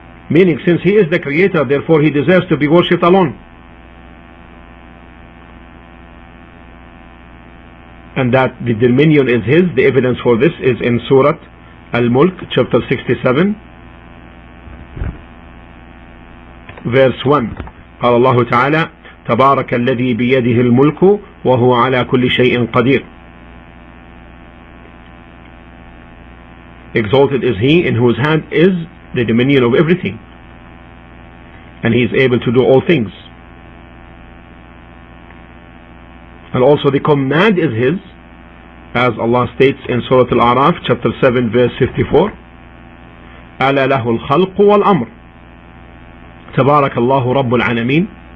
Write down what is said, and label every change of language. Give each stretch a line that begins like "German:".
English: Meaning, since He is the creator, therefore He deserves to be worshipped alone. And that the dominion is His. The evidence for this is in Surah Al-Mulk, chapter 67, verse 1.
Arabic: قال الله تعالى تبارك الذي بيده الملك وهو على كل شيء قدير.
English: Exalted is He in whose hand is the dominion of everything, and He is able to do all things. And also the command is His, as Allah states in Surah Al-A'raf chapter 7 verse 54,
Arabic: ألا له الخلق والأمر تبارك الله رب العالمين.